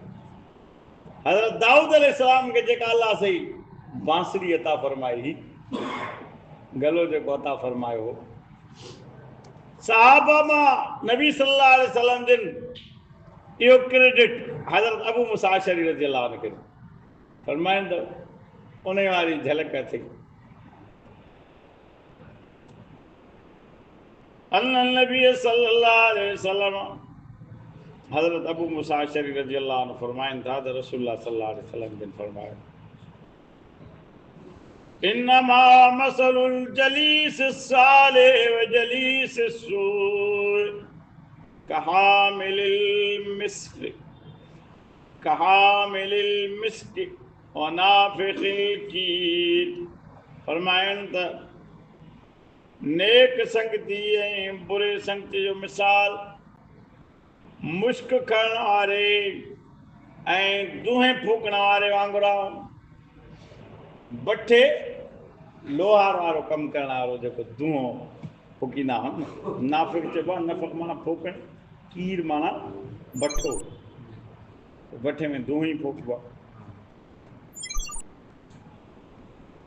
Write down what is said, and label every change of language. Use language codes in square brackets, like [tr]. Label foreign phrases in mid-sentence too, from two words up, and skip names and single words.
[sd] हज़रत दाऊद अलैहिस्सलाम खे जेका अल्लाह सही बांसुरी अता फरमाई, गलो जेको अता फरमायो, साहबा मां नबी [ar] صلى الله عليه وسلم [sd] जिन इहो क्रेडिट हज़रत अबू मूसा अशअरी [ar] رضي الله عنه [sd] खे फरमाइनि त उन वारी झलक थी। [ar] أن النبي صلى الله عليه وسلم, हज़रत अबू मूसा अशअरी رضي الله عنه [sd] फरमाइनि था त [ar] رسول الله صلى الله عليه وسلم [sd] जिन फरमायो [ar] إنما مثل الجليس الصالح والجليس السوء كحامل المسك ونافخ الكير. [sd] फरमाइनि त नेक संगती ऐं बुरे संगती जो मिसाल मुश्क खणण वारे ऐं दुहें फूकण वारे वांगुरु आहे। बठे लोहार वारो कमु करण वारो जेको धुओं फूकींदा आहिनि, नाफ़िक चइबो आहे, नफ़क़ माना फूकण, कीर माना बठो, बठे में धुओं ई फूकबो आहे।